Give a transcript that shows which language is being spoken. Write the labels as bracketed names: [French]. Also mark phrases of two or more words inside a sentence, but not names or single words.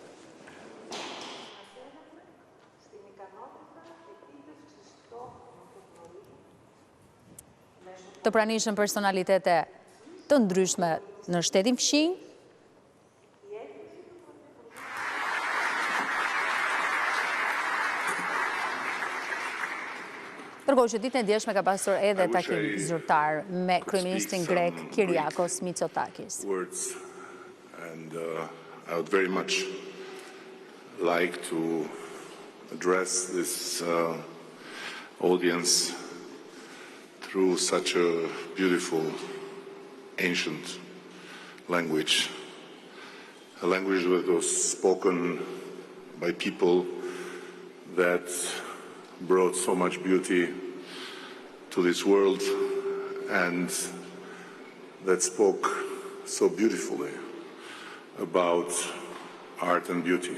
[Albanian] Të pranishëm personalitete të ndryshme në shtetin fqinj, ndërkohë që ditën e djeshme ka pasur edhe takim zyrtar me kryeministrin grek Kyriakos Mitsotakis. [English] And I would very much like to address this audience through such a beautiful ancient language, a language that was spoken by people that brought so much beauty to this world and that spoke so beautifully about art and beauty.